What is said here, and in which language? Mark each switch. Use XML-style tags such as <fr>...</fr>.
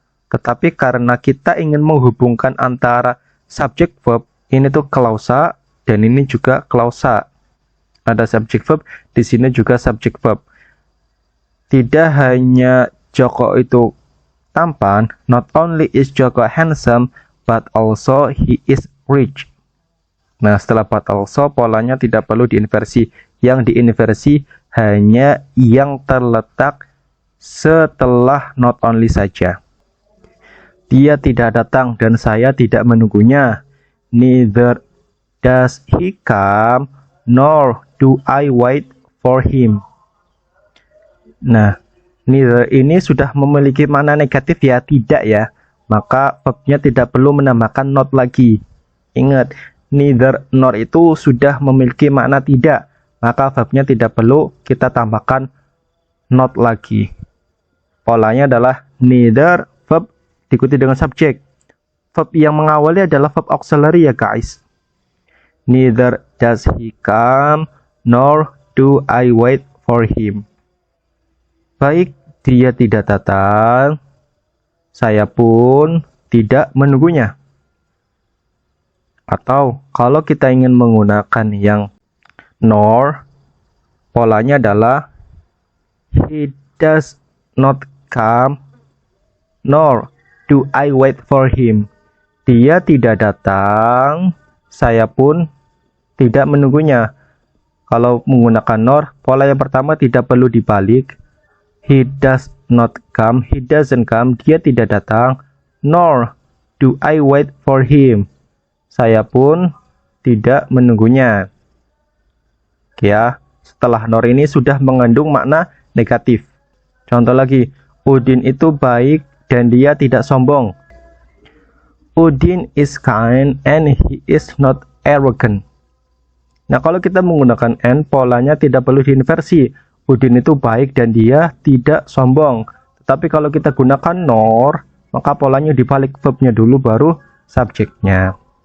<id>Tetapi karena kita ingin menghubungkan antara subjek verb, ini tuh klausa dan ini juga klausa. Ada subjek verb, di sini juga subjek verb. Tidak hanya Joko itu tampan,</id> <en>not only is Joko handsome, but also he is rich.</en> <id>Nah, setelah but also, polanya tidak perlu diinversi. Yang diinversi hanya yang terletak setelah not only saja. Dia tidak datang dan saya tidak menunggunya.</id> <en>Neither does he come, nor do I wait for him.</en> <id>Nah, neither ini sudah memiliki makna negatif ya, tidak ya. Maka verbnya tidak perlu menambahkan not lagi. Ingat, neither nor itu sudah memiliki makna tidak. Maka verbnya tidak perlu kita tambahkan not lagi. Polanya adalah neither verb diikuti dengan subjek. Verb yang mengawali adalah verb auxiliary ya guys.</id> <en>Neither does he come, nor do I wait for him.</en> <id>Baik, dia tidak datang, saya pun tidak menunggunya. Atau kalau kita ingin menggunakan yang nor, polanya adalah</id> <en>he does not come, nor do I wait for him.</en> <id>Dia tidak datang, saya pun tidak menunggunya. Kalau menggunakan nor, pola yang pertama tidak perlu dibalik.</id> <en>He does not come, he doesn't come,</en> <id>dia tidak datang.</id> <en>Nor do I wait for him.</en> <id>Saya pun tidak menunggunya. Ya, setelah nor ini sudah mengandung makna negatif. Contoh lagi, Udin itu baik dan dia tidak sombong.</id> <en>Udin is kind and he is not arrogant.</en> <id>Nah, kalau kita menggunakan and, polanya tidak perlu diinversi. Udin itu baik dan dia tidak sombong. Tetapi kalau kita gunakan nor, maka polanya dibalik verbnya dulu baru subjeknya.</id>